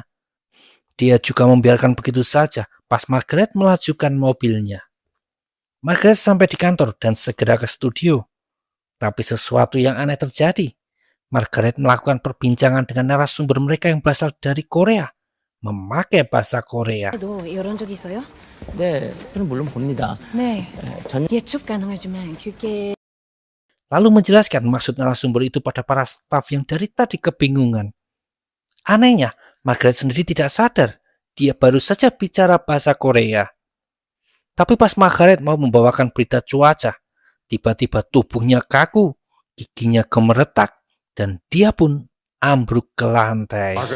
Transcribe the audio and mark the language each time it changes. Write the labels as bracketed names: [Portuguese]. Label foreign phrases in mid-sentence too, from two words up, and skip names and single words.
[Indonesian] Dia juga membiarkan begitu saja pas Margaret melajukan mobilnya. Margaret sampai di kantor dan segera ke studio. Tapi sesuatu yang aneh terjadi. Margaret melakukan perbincangan dengan narasumber mereka yang berasal dari Korea. Memakai bahasa Korea. [Korean] 도 이런 적 있어요? 네, 저는 물론 봅니다. 네. 전 예측 가능하지만 그게 [Indonesian] Lalu menjelaskan maksud narasumber itu pada para staf yang dari tadi kebingungan. Anehnya, Margaret sendiri tidak sadar. Dia baru saja bicara bahasa Korea. Tapi pas Margaret mau membawakan berita cuaca, tiba-tiba tubuhnya kaku, giginya gemeretak, dan dia pun ambruk ke lantai.